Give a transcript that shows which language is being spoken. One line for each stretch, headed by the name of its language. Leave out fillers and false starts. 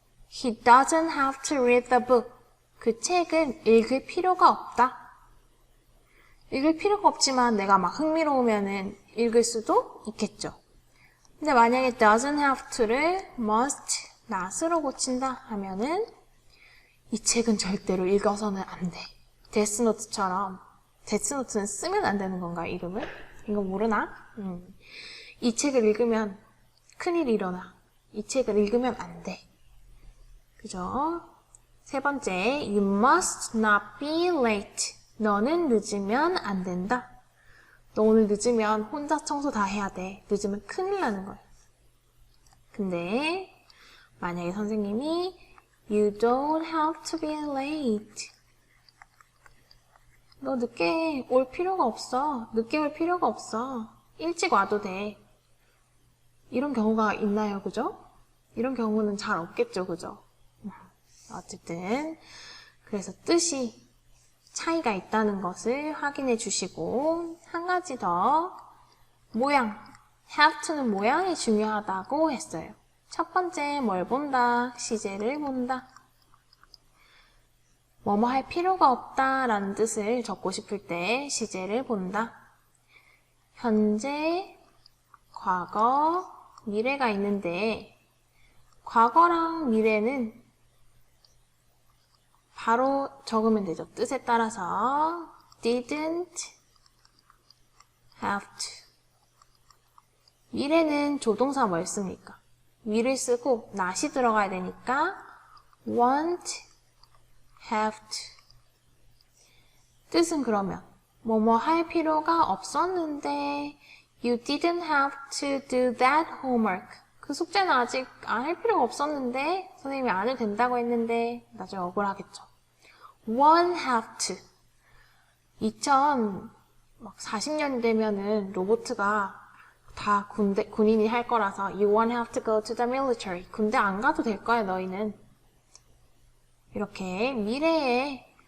English: He doesn't have to read the book.
Korean: 그 책은 읽을 필요가 없다. 읽을 필요가 없지만 내가 막 흥미로우면은 읽을 수도 있겠죠. 근데 만약에 doesn't have to를 must not으로 고친다 하면은 이 책은 절대로 읽어서는 안 돼. 데스노트처럼 데스노트는 쓰면 안 되는 건가 이름을? 이거 모르나? 이 책을 읽으면 큰일이 일어나. 이 책을 읽으면 안 돼. 그죠? 세 번째,
English: you must not be late.
Korean: 너는 늦으면 안 된다. 너 오늘 늦으면 혼자 청소 다 해야 돼. 늦으면 큰일 나는 거야. 근데 만약에 선생님이
English: You don't have to be late.
Korean: 너 늦게 올 필요가 없어. 늦게 올 필요가 없어. 일찍 와도 돼. 이런 경우가 있나요? 그죠? 이런 경우는 잘 없겠죠. 그죠? 어쨌든 그래서 뜻이 차이가 있다는 것을 확인해 주시고 한 가지 더 모양 have to는 모양이 중요하다고 했어요. 첫 번째 뭘 본다? 시제를 본다. 뭐뭐 할 필요가 없다 라는 뜻을 적고 싶을 때 시제를 본다. 현재, 과거, 미래가 있는데 과거랑 미래는 바로 적으면 되죠. 뜻에 따라서 didn't have to. 미래는 조동사 뭘 씁니까? will을 쓰고 not이 들어가야 되니까 won't have to. 뜻은 그러면 뭐뭐 할 필요가 없었는데
English: you didn't have to do that homework.
Korean: 그 숙제는 아직 안 할 필요가 없었는데 선생님이 안 해도 된다고 했는데 나중에 억울하겠죠.
English: won't have to.
Korean: 2040년이 되면은 로봇가 다 군인이 할 거라서
English: you won't have to go to the military.
Korean: 군대 안 가도 될 거야 너희는. 이렇게 미래에